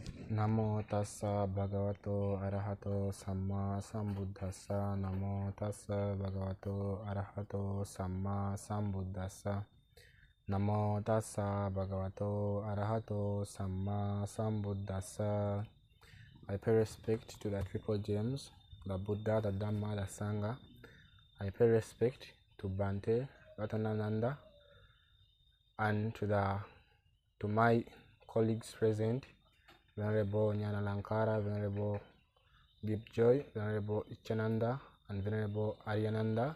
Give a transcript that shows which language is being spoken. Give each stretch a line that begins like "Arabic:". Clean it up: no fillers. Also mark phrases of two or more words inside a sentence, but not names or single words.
Pali: Namo tassa bhagavato arahato samma sambuddhassa. Namo tassa bhagavato arahato samma sambuddhassa. Namo tassa bhagavato arahato samma sambuddhassa.
English: I pay respect to the triple gems, the Buddha, the Dhamma, the Sangha. I pay respect to Bhante Ratanananda and to my colleagues present, Venerable Nyana Lankara, Venerable Deep Joy, Venerable Ichananda, and Venerable Aryananda.